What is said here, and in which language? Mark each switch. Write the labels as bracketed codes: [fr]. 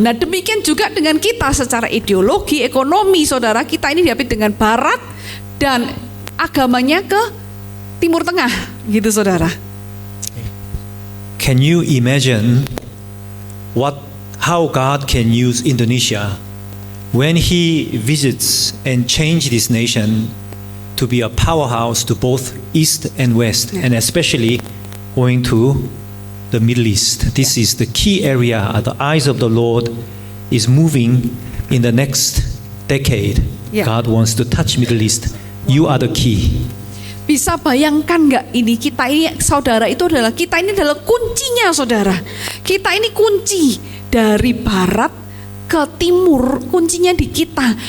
[id] Nah, demikian juga dengan kita secara ideologi, ekonomi, saudara, kita ini diapit dengan Barat dan agamanya ke Timur Tengah, gitu, saudara. [en] can you imagine how God can use Indonesia when He visits and change this nation to be a powerhouse to both East and West, and especially going to the Middle East. This is the key area. The eyes of the Lord is moving in the next decade. Yeah. God wants to touch Middle East. You are the key. [id] Bisa bayangkan nggak ini, kita ini saudara itu adalah, kita ini adalah kuncinya saudara. Kita ini kunci dari barat ke timur, kuncinya di kita.